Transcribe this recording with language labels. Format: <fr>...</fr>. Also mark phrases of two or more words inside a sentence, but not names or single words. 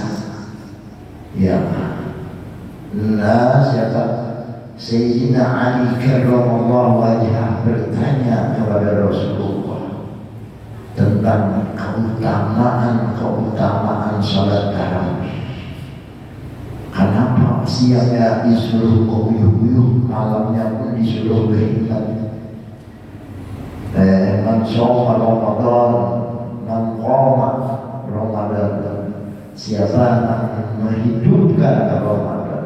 <id>Ya, siapa? Sayyidina Ali</id> <ar>karramallahu wajhah</ar> <id>bertanya kepada Rasulullah tentang keutamaan sholat tarawih. Kenapa siangnya disuruh uyuh-uyuh, malamnya pun disuruh beribadah?</id> <ar>Man shoma Ramadan, man qama Ramadan.</ar> <id>Siapa yang menghidupkan Ramadan?</id>